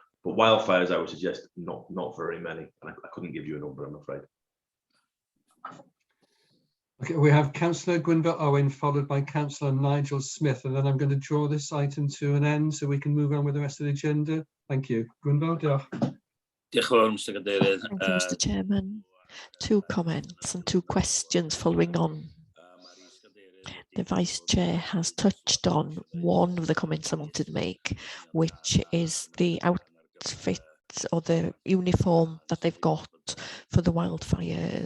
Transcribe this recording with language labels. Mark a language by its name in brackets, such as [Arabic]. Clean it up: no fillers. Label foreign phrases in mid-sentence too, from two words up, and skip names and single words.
[English] But wildfires, I would suggest not very many. I couldn't give you a number, I'm afraid. Okay, we have Councillor Gwynfor Owen, followed by Councillor Nigel Smith, and then I'm going to draw this item to an end so we can move on with the rest of the agenda. Thank you. [Welsh] Gwynfor, diolch. [English] Thank you, Mr. Chairman. Two comments and two questions following on. The Vice Chair has touched on one of the comments I wanted to make, which is the outfit or the uniform that they've got for the wildfires.